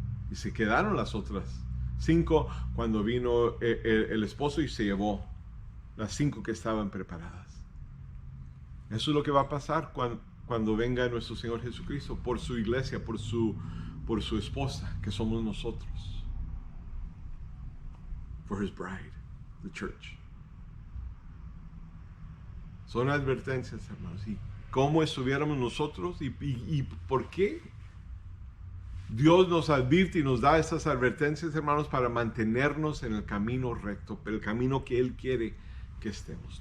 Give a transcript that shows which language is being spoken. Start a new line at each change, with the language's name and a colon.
Spanish: Y se quedaron las otras 5 cuando vino el esposo y se llevó las 5 que estaban preparadas. Eso es lo que va a pasar cuando venga nuestro Señor Jesucristo por su iglesia, por su esposa, que somos nosotros.
English: For his bride, the church.
Spanish: Son advertencias, hermanos. ¿Y cómo estuviéramos nosotros? ¿Y por qué? Dios nos advierte y nos da estas advertencias, hermanos, para mantenernos en el camino recto, el camino que Él quiere que estemos.